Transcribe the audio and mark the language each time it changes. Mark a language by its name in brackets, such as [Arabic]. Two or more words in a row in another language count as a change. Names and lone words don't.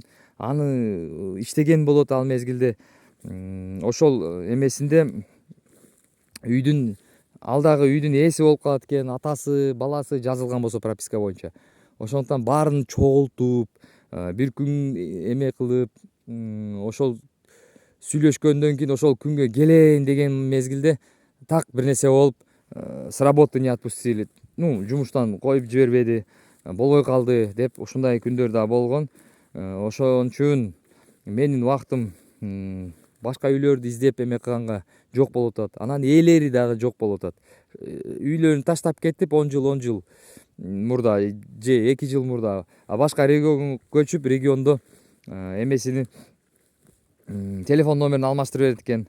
[Kyrgyz] Аны иштеген болот ал мезгилде. Ошол эмесинде үйдүн, алдагы үйдүн ээси болуп калат экен, атасы, баласы жазылган болсо прописка боюнча. Ошондуктан баарын чогултуп, бир күн эме кылып, ошол сүйлөшкөндөн кийин ошол күнгө келейин деген мезгилде так бир нерсе болуп, [Russian] с работы не отпустили. [Kyrgyz] Жумуштан коюп жибербеди, болбой калды деп ушундай күндөр да болгон. Ошон үчүн менин убактым башка үйлөрдү издеп эме кылганга жок болуп атат. Анан ээлери дагы жок болуп атат. Үйлөрүн таштап кетип 10 жыл мурда же 2 жыл мурда башка регионго көчүп, региондо эмесини, телефон номерин алмаштырып берет экен.